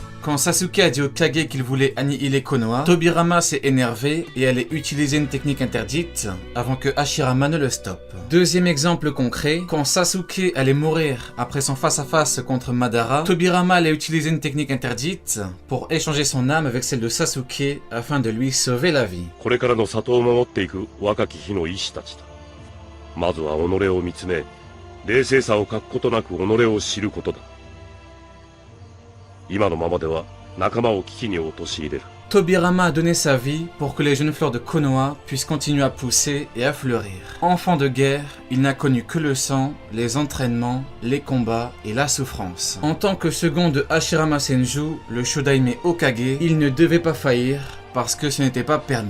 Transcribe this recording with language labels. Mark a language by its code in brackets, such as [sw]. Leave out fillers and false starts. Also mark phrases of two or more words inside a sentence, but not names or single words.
[fr] Quand Sasuke a dit au Kage qu'il voulait annihiler Konoha, Tobirama s'est énervé et allait utiliser une technique interdite avant que Hashirama ne le stoppe. Deuxième exemple concret, quand Sasuke allait mourir après son face-à-face contre Madara, Tobirama allait utiliser une technique interdite pour échanger son âme avec celle de Sasuke afin de lui sauver la vie. [ja] これからの里を守っていく若き日の医師たちだ。まずは己を見つめ、冷静さを欠くことなく己を知ることだ。今のままでは仲間を危機に陥れる。 [fr] Tobirama a donné sa vie pour que les jeunes fleurs de Konoha puissent continuer à pousser et à fleurir. Enfant de guerre, il n'a connu que le sang, les entraînements, les combats et la souffrance. En tant que second de Hashirama Senju, le Shodaime Hokage, il ne devait pas faillir parce que ce n'était pas permis.